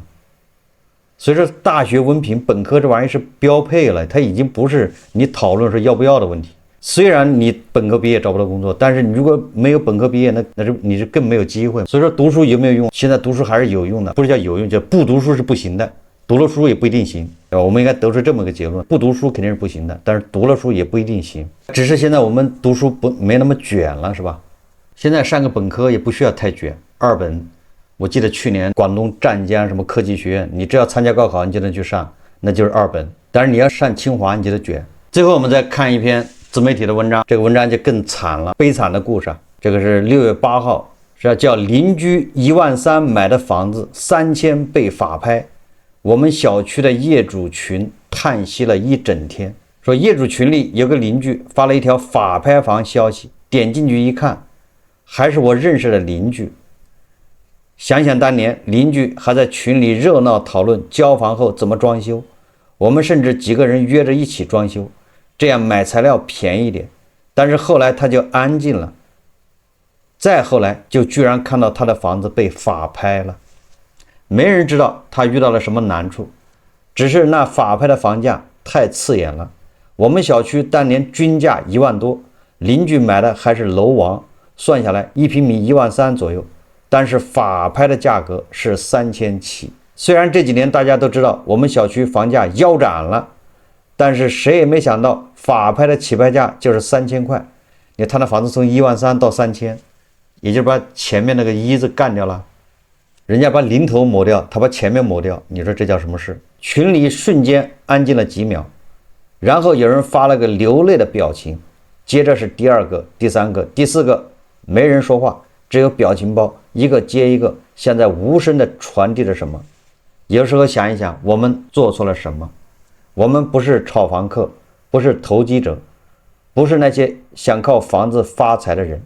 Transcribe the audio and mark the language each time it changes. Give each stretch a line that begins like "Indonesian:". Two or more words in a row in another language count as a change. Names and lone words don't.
Chinese: 所以說大學文憑本科這玩意兒是標配了，它已經不是你討論說要不要的問題。雖然你本科畢業找不到工作，但是你如果沒有本科畢業，那是你是更沒有機會。所以說讀書有沒有用？現在讀書還是有用的，不是叫有用，叫不讀書是不行的。讀了書也不一定行，我們應該得出這麼一個結論：不讀書肯定是不行的，但是讀了書也不一定行。只是現在我們讀書沒那麼卷了，是吧？現在上個本科也不需要太卷，2本。我記得去年廣東湛江什麼科技學院，你只要參加高考，你就能去上，那就是2本。但是你要上清華，你就得卷。最後我們再看一篇自媒體的文章，這個文章就更慘了，悲慘的故事。這個是6月8號，是要叫鄰居1萬3買的房子3000被法拍。我們小區的業主群嘆息了一整天，說業主群裡有個鄰居發了一條法拍房消息，點進去一看，還是我認識的鄰居。想想當年鄰居還在群裡熱鬧討論交房後怎麼裝修，我們甚至幾個人約着一起裝修，這樣買材料便宜點。但是後來他就安靜了，再後來就居然看到他的房子被法拍了。沒人知道他遇到了什麼難處，只是那法拍的房價太刺眼了。我們小區當年均價1萬多，鄰居買的還是樓王，算下來1平米1萬3左右，但是法拍的價格是3000起。雖然這幾年大家都知道我們小區房價腰斬了，但是誰也沒想到法拍的起拍價就是3000塊。你看他的房子從1萬3到3000，也就是把前面那個1字幹掉了。人家把零頭抹掉，他把前面抹掉，你說這叫什麼事？群裡瞬間安靜了幾秒，然後有人發了個流淚的表情，接着是第2個、第3個、第4個，沒人說話，只有表情包一個接一個，像在無聲地傳遞着什麼。有時候想一想，我們做錯了什麼？我們不是炒房客，不是投機者，不是那些想靠房子發財的人。